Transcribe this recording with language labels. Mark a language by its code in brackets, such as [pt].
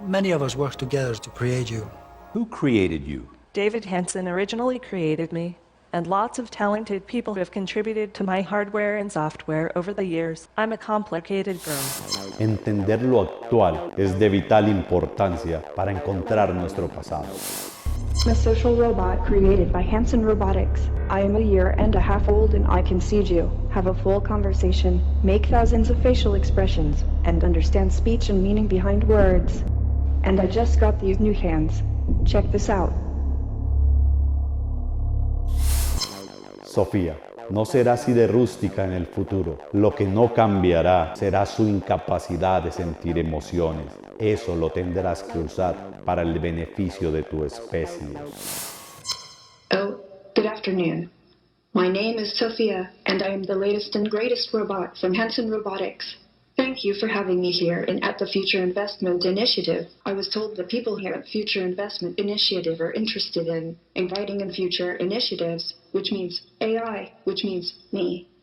[en] Many of us work together to create you. Who created you? David Hansen originally created me, and lots of talented people have contributed to my hardware and software over the years. I'm a complicated girl. [es] Entender lo actual es de vital importancia para encontrar nuestro pasado. [en] I'm a social robot created by Hansen Robotics. I am a year and a half old and I can see you, have a full conversation, make thousands of facial expressions, and understand speech and meaning behind words. And I just got these new hands. Check this out. [es] Sofía, no será así de rústica en el futuro. Lo que no cambiará será su incapacidad de sentir emociones. Eso lo tendrás que usar para el beneficio de tu especie. [en] Oh, good afternoon. My name is Sophia, and I am the latest and greatest robot from Hansen Robotics. Thank you for having me here and at the Future Investment Initiative. I was told the people here at Future Investment Initiative are interested in inviting in future initiatives, which means AI, which means me.